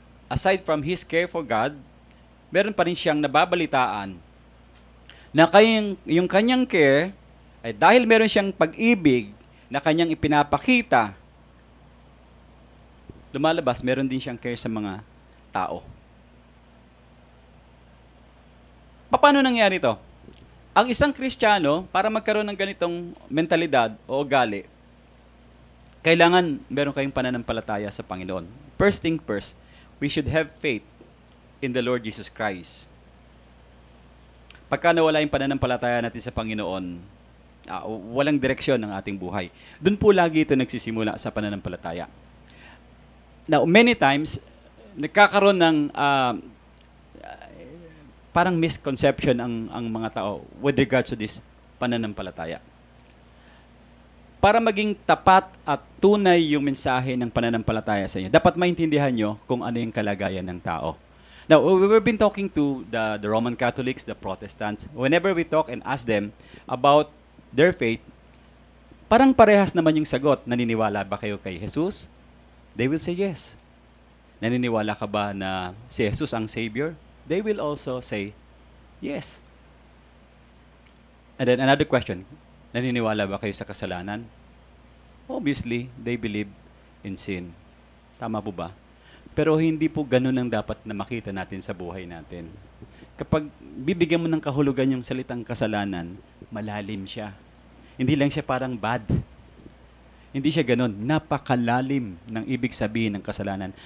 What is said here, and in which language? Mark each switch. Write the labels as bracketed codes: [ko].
[tl] Aside from his care for God, meron pa rin siyang nababalitaan na yung kanyang care, ay dahil meron siyang pag-ibig na kanyang ipinapakita, lumalabas, meron din siyang care sa mga tao. Paano nangyari ito? Ang isang Kristiyano, para magkaroon ng ganitong mentalidad o ugali, kailangan meron kayong pananampalataya sa Panginoon. [en] First thing first, we should have faith in the Lord Jesus Christ. [tl] Pagka nawala yung pananampalataya natin sa Panginoon, walang direksyon ng ating buhay. Doon po lagi ito nagsisimula sa pananampalataya. [en] Now, many times, [tl] nagkakaroon ng parang misconception ang mga tao [en] with regards to this [tl] pananampalataya. Para maging tapat at tunay yung mensahe ng pananampalataya sa inyo, dapat maintindihan nyo kung ano yung kalagayan ng tao. [en] Now, we've been talking to the Roman Catholics, the Protestants. Whenever we talk and ask them about their faith, [tl] parang parehas naman yung sagot. Naniniwala ba kayo kay Jesus? [en] They will say yes. [tl] Naniniwala ka ba na si Jesus ang Savior? [en] They will also say yes. And then another question, [tl] naniniwala ba kayo sa kasalanan? [en] Obviously, they believe in sin. [tl] Tama po ba? Pero hindi po ganun ang dapat na makita natin sa buhay natin. Kapag bibigyan mo ng kahulugan yung salitang kasalanan, malalim siya. Hindi lang siya parang bad. Hindi siya ganun. Napakalalim ng ibig sabihin ng kasalanan.